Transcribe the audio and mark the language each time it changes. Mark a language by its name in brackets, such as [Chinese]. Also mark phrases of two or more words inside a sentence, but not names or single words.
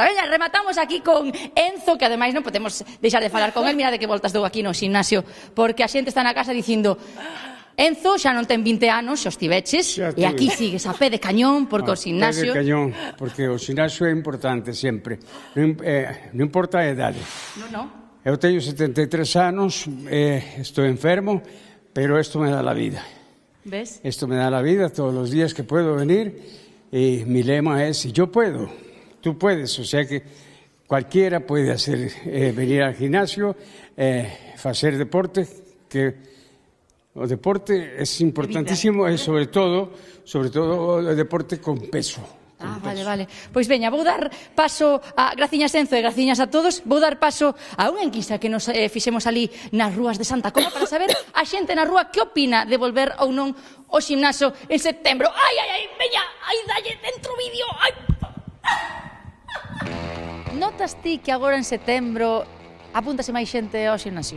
[Galician] Veña, rematamos aquí con Enzo, que ademais non podemos deixar de falar con el, mira de que voltas dou aquí no gimnasio, porque a xente está na casa dicindo, Enzo xa non ten 20 anos, xa os tiveches, e aquí sigues a pé de cañón, porque o gimnasio... A pé de cañón, porque o gimnasio é importante sempre, non importa a idade. Non. Eu teño 73 anos, estou enfermo, pero isto me dá [Spanish] la vida. [Galician] ¿Ves? [Spanish] Esto me da la vida todos los días que puedo venir y mi lema es, si yo puedo, tú puedes. O sea que cualquiera puede venir al gimnasio, hacer deporte, que el deporte es importantísimo, sobre todo el deporte con peso. Vale. [Galician] Pois veña, vou dar paso a graciñas Enzo e graciñas a todos. Vou dar paso a unha enquisa que nos fixemos ali nas rúas de Santa Coma para saber a xente na rúa que opina de volver ou non ao gimnasio en setembro. Ai, veña, dalle dentro o vídeo. Notas ti que agora en setembro apúntase máis xente ao gimnasio?